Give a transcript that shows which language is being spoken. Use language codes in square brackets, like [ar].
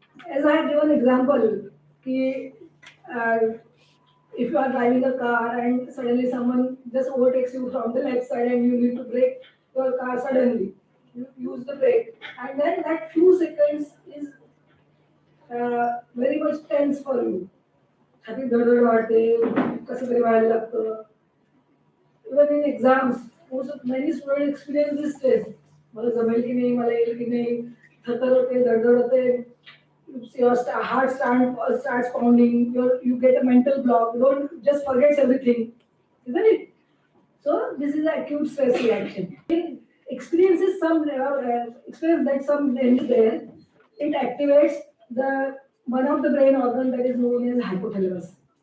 [en] As I have given example, uh, if you are driving a car and suddenly someone just overtakes you from the left side and you need to brake your car suddenly, you use the brake, and then that few seconds is very much tense for you. [mr] छाती धडधड वाढते, कसं तरी व्हायला लागतं. [en] Even in exams, many students experience this stress. [mr] मला जमेल की नाही, मला येईल की नाही, थरथर होते, धडधड होते. [en] Your heart starts pounding. You get a mental block. You don't just forgets everything, isn't it? So this is an acute stress reaction. It experiences experience that some brain is there. It activates the one of the brain organ that is known as hypothalamus.